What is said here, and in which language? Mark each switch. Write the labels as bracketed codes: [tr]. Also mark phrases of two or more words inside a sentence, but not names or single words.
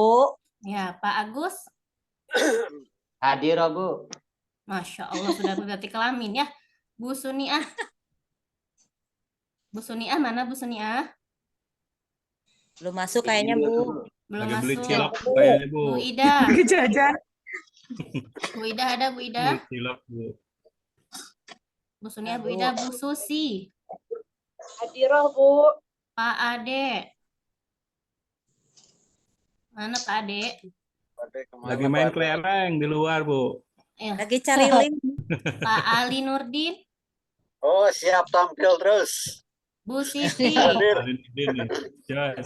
[id] Ya, Pak Agus. Hadir, oh, Bu. [ar] Masya Allah [id] sudah berganti kelamin ya. Bu Suniah. Bu Suniah mana Bu Suniah? Belum masuk kayaknya, Bu. Belum Lagi beli masuk. cilok kayaknya, Bu. Bu Ida. Jajan. Bu Ida ada Bu Ida. Beli cilok, Bu. Bu Suniah, Bu Ida, Bu Susi. Hadiroh, Bu. Pak Ade. Mana Pak Ade? Lagi main kelereng di luar, Bu. Lagi cari link. Pak Ali Nurdin. Oh, siap tampil terus. Bu Siti. Hadir. Ini. Jos.